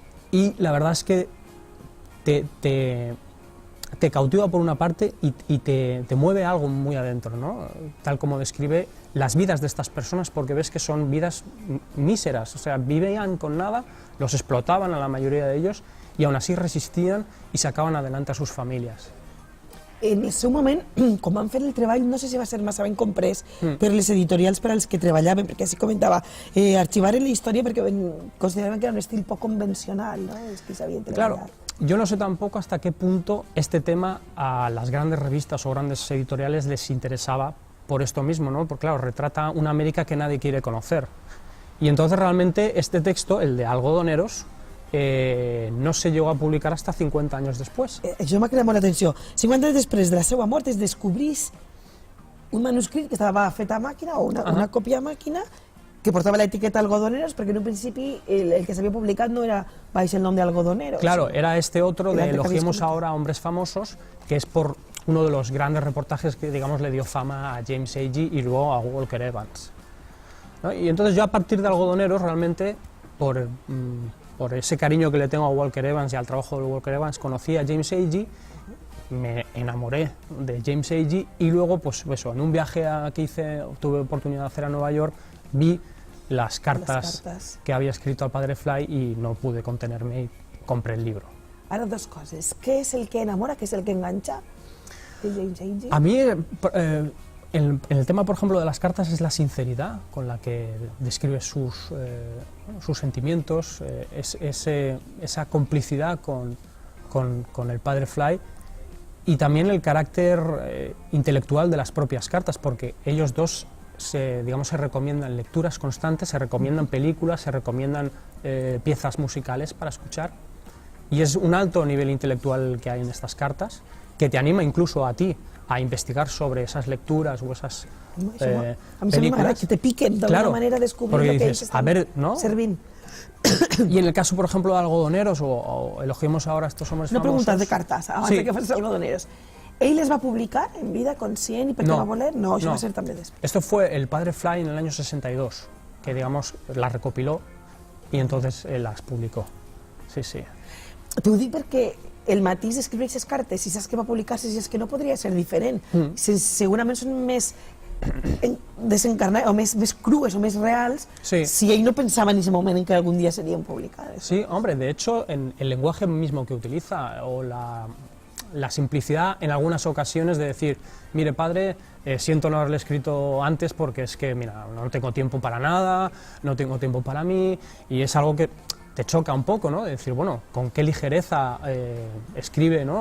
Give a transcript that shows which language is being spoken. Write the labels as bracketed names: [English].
[Spanish] Y la verdad es que te cautiva por una parte y te mueve algo muy adentro, ¿no? Tal como describe las vidas de estas personas, porque ves que son vidas míseras, o sea, vivían con nada, los explotaban a la mayoría de ellos y aún así resistían y sacaban adelante a sus familias. [Catalan] En el seu moment, quan van fer el treball, no sé si va ser massa ben comprès per les editorials per als que treballaven, perquè així comentava, arxivaren la història perquè consideraven que era un estil poc convencional, ¿no? Els que sabien treballar. [Spanish] Claro, yo no sé tampoco hasta qué punto este tema a las grandes revistas o grandes editoriales les interesaba por esto mismo, ¿no? Porque claro, retrata una América que nadie quiere conocer. Y entonces realmente este texto, el de Algodoneros, no se llegó a publicar hasta 50 [Catalan] anys després. Això m'ha cridat molt l'atenció. 50 anys després de la seva mort es descobrís un manuscrit que estava fet a màquina o una còpia a màquina que portava l'etiqueta Algodoneros, perquè en un principi el que s'havia publicat no era baix el nom de Algodoneros. [Spanish] Claro, era este otro de Elogiemos ahora a hombres famosos, que es por uno de los grandes reportajes que, digamos, le dio fama a James Agee y luego a Walker Evans, ¿no? Y entonces yo a partir de Algodoneros realmente, por ese cariño que le tengo a Walker Evans y al trabajo de Walker Evans, conocí a James Agee, me enamoré de James Agee y luego, pues eso, en un viaje que hice, tuve oportunidad de hacer a Nueva York, vi las cartas que había escrito al padre Fly y no pude contenerme y compré el libro. [Catalan] Ara, dos coses. Què és el que enamora, què és el que engancha de James Agee? [Spanish] A mí, en el tema, por ejemplo, de las cartas es la sinceridad con la que describe sus sentimientos, esa complicidad con el padre Fly y también el carácter intelectual de las propias cartas, porque ellos dos se recomiendan lecturas constantes, se recomiendan películas, se recomiendan piezas musicales para escuchar y es un alto nivel intelectual que hay en estas cartas que te anima incluso a ti a investigar sobre esas lecturas o esas películas. [Catalan] Que te piquen d'alguna manera descobrir lo que ells estan servint. [Spanish] Y en el caso, por ejemplo, de Algodoneros o Elogiemos ahora a estos hombres famosos... [Catalan] Una pregunta de cartas, abans de que facis Algodoneros. ¿Ell les va publicar en vida conscient i perquè va voler? No, això va ser també després. [Spanish] Esto fue el padre Fly en el año 62, que digamos las recopiló y entonces las publicó. Sí, sí. [Catalan] T'ho dic perquè el matís d'escriure aquestes cartes, si saps que va publicar-se, si és que no podria ser diferent. Segurament són més desencarnades, o més crues, o més reals, si ell no pensava [Spanish] en ese moment en que algún día serían publicadas. Sí, hombre, de hecho, en el lenguaje mismo que utiliza, o la simplicidad en algunas ocasiones de decir, mire padre, siento no haberle escrito antes porque es que, mira, no tengo tiempo para nada, no tengo tiempo para mí, y es algo que te choca un poco, ¿no? De decir, bueno, con qué ligereza escribe, ¿no?